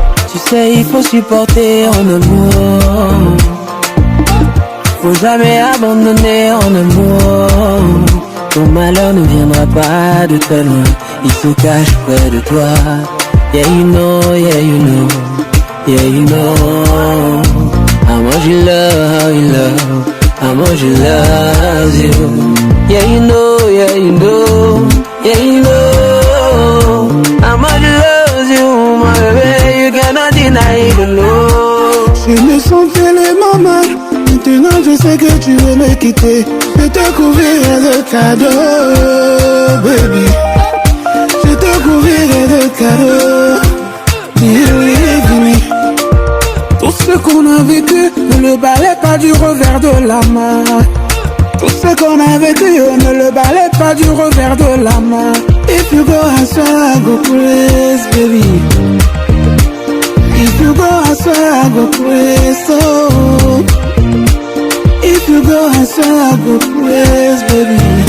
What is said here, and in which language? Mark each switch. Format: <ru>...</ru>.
<fr>Tu sais, il faut supporter en amour. Faut jamais abandonner en amour. Ton malheur ne viendra pas de très loin. Il se cache près de toi.</fr> <en>Yeah, you know, yeah, you know, yeah, you know. How much you love, how you love, how much you love you. Yeah, you know, yeah, you know, yeah, you know. How much you love you, my baby, you cannot deny the love.</en> <fr>Je me sens tellement mal. Maintenant je sais que tu veux me quitter. Je te couvrirai de cadeaux, baby. Je te couvrirai de cadeaux.</fr> <en>Believe me.</en> <fr>Tout ce qu'on a vécu ne le balait pas du revers de la main. Tout ce qu'on a vécu ne le balait pas du revers de la main.</fr> <en>If you go, I swear I go praise, baby. If you go, I swear I go praise, so if you go, I swear I go praise, baby.</en>